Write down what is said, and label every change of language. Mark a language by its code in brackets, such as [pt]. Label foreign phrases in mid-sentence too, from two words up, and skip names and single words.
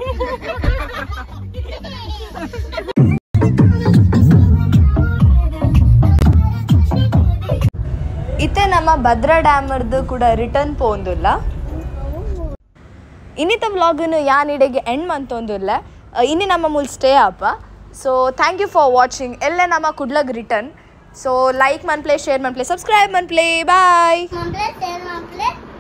[tcy] ಇತ್ತೆ ನಮ್ಮ ಭದ್ರಾ ಡ್ಯಾಮರ್ದು ಕೂಡ ರಿಟರ್ನ್ ಪೋಂದುಲ್ಲ ಇನ್ನಿತ ವ್ಲಾಗನ್ನು ಯಾನಿಡೆಗೆ ಎಂಡ್ ಮಂತೊಂದುಲ್ಲ ಇನ್ನಿ ನಮ್ಮ ಮೂಲ ಸ್ಟೇ ಅಪ್ಪ ಸೊ [en] thank you for watching [tcy] ಎಲ್ಲ ನಮ್ಮ ಕುಡ್ಲಗ್ ರಿಟರ್ನ್ ಸೊ ಲೈಕ್ ಮನ್ಪ್ಲೆ ಶೇರ್ ಮನ್ಪ್ಲೆ ಸಬ್ಸ್ಕ್ರೈಬ್ ಮನ್ಪ್ಲೆ ಬಾಯ್